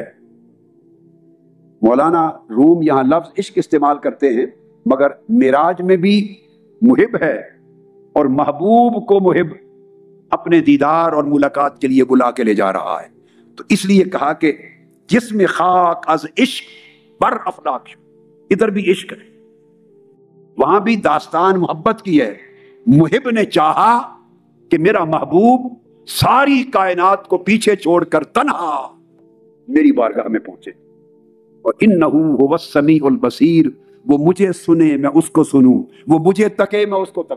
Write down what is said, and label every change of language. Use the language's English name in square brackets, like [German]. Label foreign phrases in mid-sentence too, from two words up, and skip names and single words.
[Urdu] مولانا روم یہاں لفظ عشق استعمال کرتے ہیں، مگر معراج میں بھی محب ہے، اور محبوب کو محب اپنے دیدار اور ملاقات کے لیے بلا کے لے جا رہا ہے. تو اس لیے کہا کہ جس میں [Persian] خاک از عشق بر افلاک، [Urdu] ادھر بھی عشق ہے، وہاں بھی داستان محبت کی ہے. محب نے چاہا کہ میرا محبوب ساری کائنات کو پیچھے چھوڑ کر تنہا میری بارگاہ میں پہنچے. اور [Arabic] انہو هو السمیع البصیر، [Urdu] وہ مجھے سنے میں اس کو سنوں، وہ مجھے تکے میں اس کو تکوں.